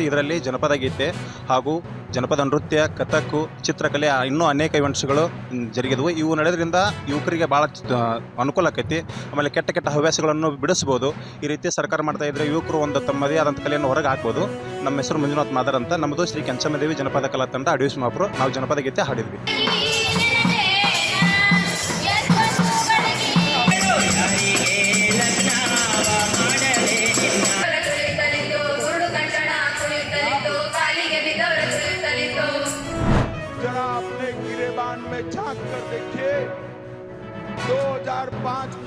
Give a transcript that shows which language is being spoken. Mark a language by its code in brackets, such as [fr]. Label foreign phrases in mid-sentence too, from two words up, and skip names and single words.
[kn] ಇದರಲ್ಲಿ ಜನಪದ ಗೀತೆ ಹಾಗೂ ಜನಪದ ನೃತ್ಯ, ಕಥಕ್ಕು, ಚಿತ್ರಕಲೆ, ಇನ್ನೂ ಅನೇಕ ಇವೆಂಟ್ಸ್ಗಳು ಜರುಗಿದವು. ಇವು ನಡೆಯೋದ್ರಿಂದ ಯುವಕರಿಗೆ ಭಾಳ ಅನುಕೂಲ ಆಕೈತಿ. ಆಮೇಲೆ ಕೆಟ್ಟ ಕೆಟ್ಟ ಹವ್ಯಾಸಗಳನ್ನು ಬಿಡಿಸ್ಬೋದು. ಈ ರೀತಿ ಸರ್ಕಾರ ಮಾಡ್ತಾ ಇದ್ದರೆ ಯುವಕರು ಒಂದು ತಮ್ಮದೇ ಆದಂಥ ಕಲೆಯನ್ನು ಹೊರಗೆ ಹಾಕ್ಬೋದು. ನಮ್ಮ ಹೆಸರು ಮಂಜುನಾಥ್ ಮಾದರ್ ಅಂತ. ನಮ್ಮದು ಶ್ರೀ ಕೆಂಚಮ್ಮದೇವಿ ಜನಪದ ಕಲಾ ತಂಡ, ಅಡವಿ ಮಾಪುರ. ನಾವು ಜನಪದ ಗೀತೆ ಹಾಡಿದ್ವಿ. [hi] जरा अपने गिरेबान में झांक कर देखिए, 2005 की